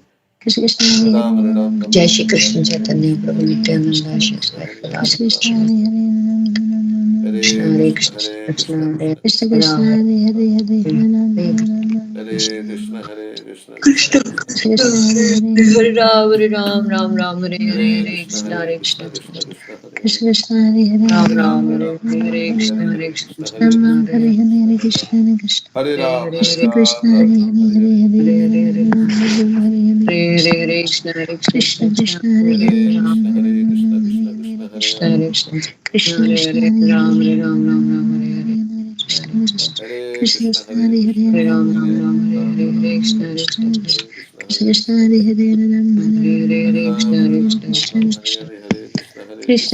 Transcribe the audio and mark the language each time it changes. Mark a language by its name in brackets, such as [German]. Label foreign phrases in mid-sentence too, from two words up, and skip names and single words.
[Sanskrit] Krishna Krishna, Hare Hare Ram, Hare, Hare Ram Ram, Ram Ram जय Ram, श्री Hare कृष्ण Hare, Ram, Hare चैतन्य Krishna, प्रभु Hare Hare Krishna, नित्यानंद Krishna. Krishna श्री Krishna, Hare अद्वैत Hare, Krishna Hare Krishna, Ram, Hare Hare Hare, Ram, Ram Ram Ram. Hare हरे Krishna, कृष्ण Hare कृष्ण Krishna, हरे Krishna Krishna Krishna, Krishna, राम Hare हरे Hare Ram, Hare, Hare Ram हरे Ram Ram Hare Krishna. Krishna, Hare Krishna, Krishna कृष्ण Krishna, Krishna Hare Krishna, Hare, Hare Hare, हरे राम राम राम हरे हरे Hare हरे Krishna, कृष्ण Hare हरे Krishna, कृष्ण Krishna Krishna, Hare Hare, Krishna Krishna, Hare Hare, राम Hare Ram, राम Hare हरे Ram, Ram हरे Ram, हरे Hare कृष्ण Hare, हरे Hare कृष्ण Krishna, कृष्ण Hare Ram Ram, Krishna, Hare Hare हरे Hare, Krishna, Hare Hare Ram, Krishna, Hare Krishna. Hare हरे Ram, हरे Hare Krishna हरे Krishna, Ram, Hare Ram Hare, Ram, Hare Hare Hare, Hare, हरे हरे हरे Ram Ram Hare Hare हरे Krishna. हरे कृष्ण हरे कृष्ण Krishna कृष्ण Krishna, Hare हरे Hare, हरे Hare राम Ram Krishna, Hare Ram Krishna, Hare Krishna Hare Krishna, Hare कृष्ण Krishna. Hare, हरे कृष्ण Krishna हरे Krishna, हरे Hare Hare, राम हरे राम Ram राम राम Ram हरे हरे Hare हरे Krishna. कृष्ण Hare Krishna Krishna, Krishna, Hare Hare Hare, Krishna, हरे Ram राम Hare राम Hare, राम Ram हरे Ram हरे Ram, हरे Hare कृष्ण Hare हरे Krishna. कृष्ण Krishna, Hare Krishna, Krishna Hare Krishna, Krishna, Hare Hare Hare, Hare, Ram हरे Ram हरे Hare कृष्ण Ram, हरे Hare कृष्ण Ram, Hare Ram कृष्ण Ram, Krishna. Hare Hare, Hare Krishna, Hare